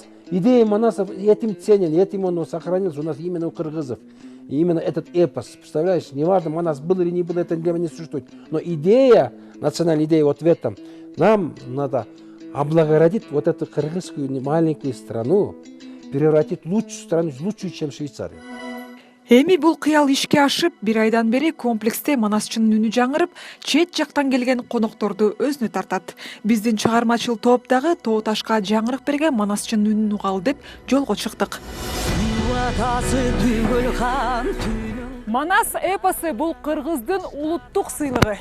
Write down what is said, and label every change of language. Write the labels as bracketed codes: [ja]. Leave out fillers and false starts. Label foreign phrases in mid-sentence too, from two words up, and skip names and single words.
[ru] Идея Манаса этим ценен, этим он сохранился у нас именно у кыргызов. И именно этот эпос, представляешь, неважно, Манас был или не был, это для меня не существует. Но идея, национальная идея вот в этом, нам надо облагородить вот эту кыргызскую маленькую страну, превратить в лучшую страну, лучшую, чем Швейцария. [ky] Эми бул кыял ишке ашып, бир айдан бери комплексте Манасчынын үнү жаңырып, чет жактан келген конокторду өзүнө тартат. Биздин чыгармачыл топ дагы тоо ташка жаңырык берген Манасчынын үнүн угалы деп жолго чыктык. Манас эпосу бул кыргыздын улуттук сыйлыгы.